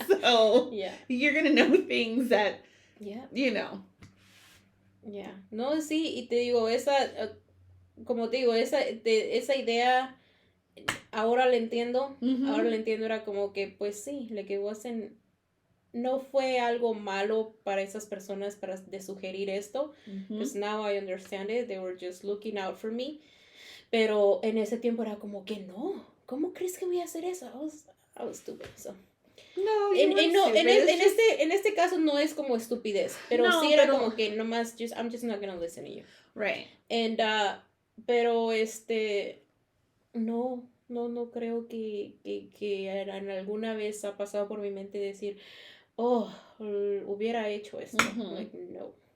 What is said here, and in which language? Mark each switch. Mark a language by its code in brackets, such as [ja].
[en] So you're going to know things that, you know. Yeah. [es] No, sí, y te digo, como te digo, esa idea, ahora la entiendo. Ahora la entiendo, era como que, pues sí, [en] like it wasn't, [es] no fue algo malo para esas personas de sugerir esto. [en] Because now I understand it. They were just looking out for me. [es] Pero en ese tiempo era como que no. ¿Cómo crees que voy a hacer eso? [en] I was stupid, so. [es] No, en este caso no es como estupidez, pero sí era como que nomás, [en] I'm just not gonna listen to you. Right. [es] And, pero no creo que en alguna vez ha pasado por mi mente decir, oh, hubiera hecho esto. Like, no.